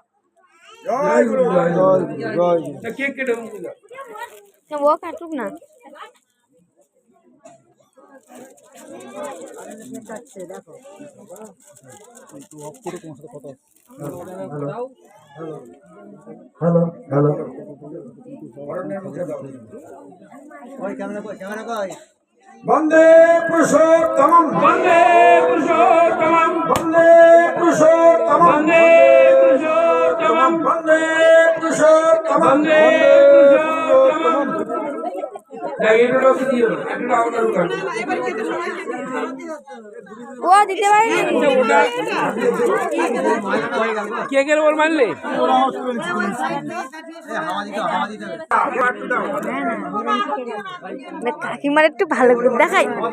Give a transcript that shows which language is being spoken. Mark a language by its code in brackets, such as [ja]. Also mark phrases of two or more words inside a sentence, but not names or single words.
[bn] জয় গুরু জয় জয় জয়। কেক কেটে দাও, ও কাটুক না। দেখো একটু অফ করে তোমার সাথে কথা। হ্যালো হ্যালো। [sa] वंदे पुरुषोत्तमं वंदे पुरुषोत्तमं वंदे पुरुषोत्तमं वंदे पुरुषोत्तमं वंदे पुरुषोत्तमं वंदे पुरुषोत्तमं। [bn] ও দিতে পারি কে কে বল মানলে কাকিমার একটু ভালো করে দেখাই।